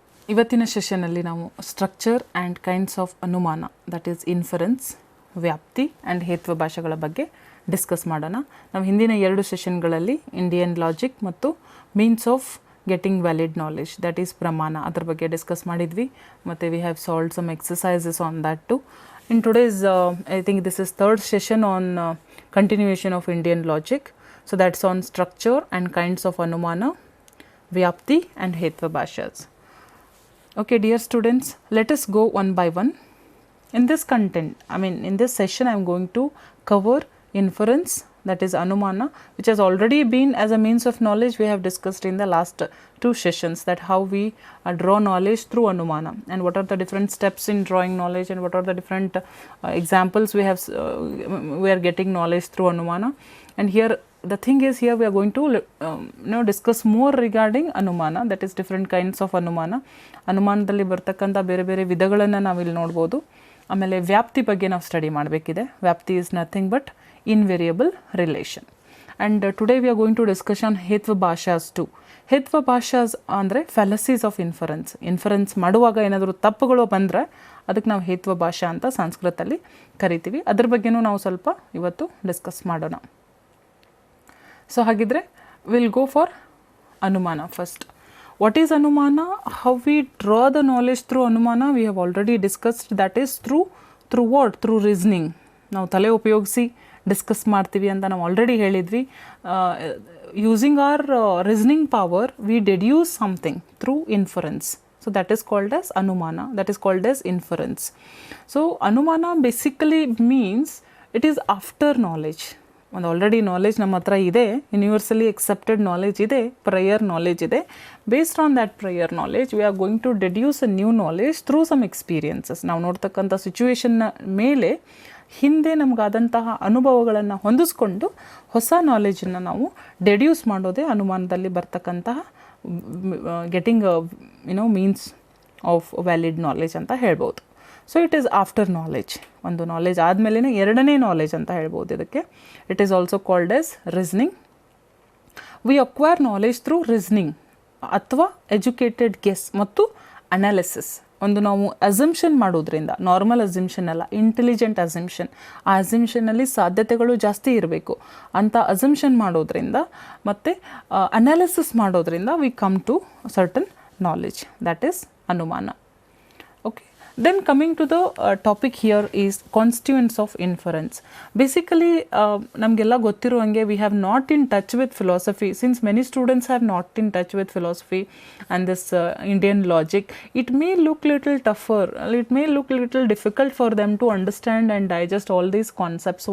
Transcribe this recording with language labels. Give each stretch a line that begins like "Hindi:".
Kannada: ಇವತ್ತಿನ ಸೆಷನಲ್ಲಿ ನಾವು structure and kinds of ಅನುಮಾನ,
English: that is inference,
Kannada: ವ್ಯಾಪ್ತಿ ಆ್ಯಂಡ್ ಹೇತ್ವಾಭಾಸಗಳ ಬಗ್ಗೆ ಡಿಸ್ಕಸ್ ಮಾಡೋಣ. ನಾವು ಹಿಂದಿನ 2 ಸೆಷನ್ಗಳಲ್ಲಿ
English: Indian logic ಮತ್ತು means of getting valid knowledge,
Kannada: that is ಪ್ರಮಾಣ, ಅದ್ರ ಬಗ್ಗೆ ಡಿಸ್ಕಸ್ ಮಾಡಿದ್ವಿ.
English: ಮತ್ತು we have solved some exercises on that too. In today's, I think this is 3rd session on continuation of Indian logic. So that's on structure and kinds of Anumana, Vyapti and Hetvabhasas. Okay, dear students, let us go one by one. In this content, in this session I am going to cover inference, that is Anumana, which has already been as a means of knowledge we have discussed in the last 2 sessions, that how we draw knowledge through Anumana and what are the different steps in drawing knowledge and what are the different examples we are getting knowledge through Anumana. And here the thing is, here we are going to discuss more regarding Anumana, that is different kinds of Anumana.
Kannada: ಅನುಮಾನದಲ್ಲಿ ಬರ್ತಕ್ಕಂಥ ಬೇರೆ ಬೇರೆ ವಿಧಗಳನ್ನು ನಾವಿಲ್ಲಿ ನೋಡ್ಬೋದು. ಆಮೇಲೆ ವ್ಯಾಪ್ತಿ ಬಗ್ಗೆ ನಾವು ಸ್ಟಡಿ ಮಾಡಬೇಕಿದೆ.
English: Vyapti is nothing but invariable relation. And today we are going to discuss on Hetvabhasas too.
Kannada: ಹೇತ್ವಾಭಾಸಾಸ್ ಅಂದರೆ
English: Fallacies of inference.
Kannada: ಇನ್ಫರೆನ್ಸ್ ಮಾಡುವಾಗ ಏನಾದರೂ ತಪ್ಪುಗಳು ಬಂದರೆ ಅದಕ್ಕೆ ನಾವು ಹೇತ್ವಾಭಾಸ ಅಂತ ಸಂಸ್ಕೃತದಲ್ಲಿ ಕರಿತೀವಿ. ಅದ್ರ ಬಗ್ಗೆನೂ ನಾವು ಸ್ವಲ್ಪ ಇವತ್ತು ಡಿಸ್ಕಸ್ ಮಾಡೋಣ. ಸೊ ಹಾಗಿದ್ರೆ
English: Will go for Anumana first. What is Anumana? How we draw the knowledge through Anumana? We have already discussed. That is through what? Through reasoning.
Kannada: ನಾವು ತಲೆ ಉಪಯೋಗಿಸಿ ಡಿಸ್ಕಸ್ ಮಾಡ್ತೀವಿ ಅಂತ ನಾವು ಆಲ್ರೆಡಿ ಹೇಳಿದ್ವಿ.
English: Using our reasoning power we deduce something through inference. So that is called as Anumana. That is called as inference. So Anumana basically means it is after knowledge.
Kannada: ಒಂದು already knowledge ನಮ್ಮ ಹತ್ರ ಇದೆ,
English: universally accepted knowledge
Kannada: ಇದೆ, prior knowledge ಇದೆ.
English: Based on that prior knowledge we are going to deduce a new knowledge through some experiences.
Kannada: ನಾವು ನೋಡ್ತಕ್ಕಂಥ ಸಿಚುವೇಶನ್ನ ಮೇಲೆ ಹಿಂದೆ ನಮಗಾದಂತಹ ಅನುಭವಗಳನ್ನು ಹೊಂದಿಸ್ಕೊಂಡು ಹೊಸ ನಾಲೆಜನ್ನು ನಾವು ಡೆಡ್ಯೂಸ್ ಮಾಡೋದೇ ಅನುಮಾನದಲ್ಲಿ ಬರ್ತಕ್ಕಂತಹ
English: getting means of valid knowledge
Kannada: ಅಂತ ಹೇಳ್ಬೋದು.
English: So it is after knowledge.
Kannada: ಒಂದು ನಾಲೆಜ್ ಆದಮೇಲೆ ಎರಡನೇ ನಾಲೆಜ್ ಅಂತ ಹೇಳ್ಬೋದು ಇದಕ್ಕೆ.
English: It is also called as reasoning. We acquire knowledge through reasoning ಅಥವಾ educated guess ಮತ್ತು analysis.
Kannada: ಒಂದು ನಾವು ಅಸಂಪ್ಷನ್ ಮಾಡೋದ್ರಿಂದ, ನಾರ್ಮಲ್ ಅಸಂಪ್ಷನ್ ಅಲ್ಲ, ಇಂಟೆಲಿಜೆಂಟ್ ಅಸಂಪ್ಷನ್. ಆ ಅಸಂಪ್ಷನಲ್ಲಿ ಸಾಧ್ಯತೆಗಳು ಜಾಸ್ತಿ ಇರಬೇಕು ಅಂತ ಅಸಂಪ್ಷನ್ ಮಾಡೋದ್ರಿಂದ ಮತ್ತು ಅನಾಲಿಸಿಸ್ ಮಾಡೋದ್ರಿಂದ
English: we come to certain knowledge, that is
Kannada: ಅನುಮಾನ.
English: Okay. Then coming to the topic here is constituents of inference. Basically,
Kannada: ನಮಗೆಲ್ಲ ಗೊತ್ತಿರುವಂಗೆ
English: we have not in touch with philosophy. Since many students have not in touch with philosophy and this Indian logic, it may look little tougher, it may look little difficult for them to understand and digest all these concepts.